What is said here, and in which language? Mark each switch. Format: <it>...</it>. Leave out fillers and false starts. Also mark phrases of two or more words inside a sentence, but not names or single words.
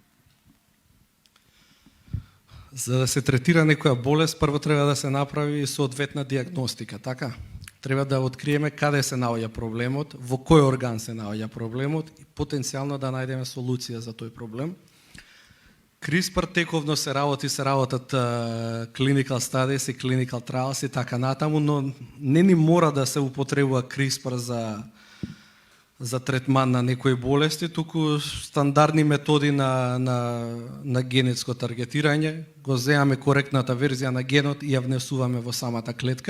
<mk>За да се третира некоја болест, прво треба да се направи соодветна диагностика, така? Треба да откриеме каде се наоѓа проблемот, во кој орган се наоѓа проблемот и потенцијално да најдеме солуција за тој проблем. CRISPR тековно се работат</mk> <en>clinical studies</en> <mk>и</mk> <en>clinical trials</en> <mk>и така натаму, но не ни мора да се употребува CRISPR за третман на некои болести, туку стандардни методи на генетско таргетирање, го земаме коректната верзија на генот и ја внесуваме во самата клетка.</mk>